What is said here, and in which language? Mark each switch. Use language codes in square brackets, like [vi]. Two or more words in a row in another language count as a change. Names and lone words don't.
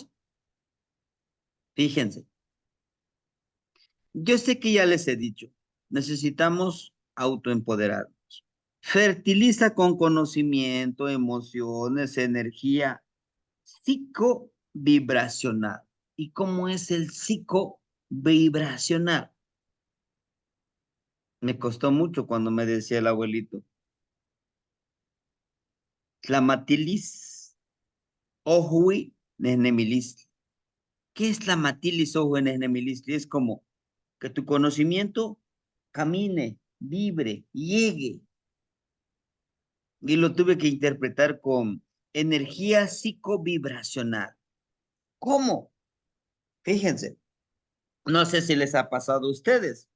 [es] Fíjense, yo sé que ya les he dicho, necesitamos autoempoderarnos. Fertiliza con conocimiento, emociones, energía psicovibracional. ¿Y cómo es el psicovibracional? Me costó mucho cuando me decía el abuelito. [nah] Tlamatilis ohui nesnemilistli. [es] ¿Qué es [nah] tlamatilis ohui nesnemilistli? [es] Es como que tu conocimiento camine, vibre, llegue. Y lo tuve que interpretar con energía psicovibracional. ¿Cómo? Fíjense, no sé si les ha pasado a ustedes.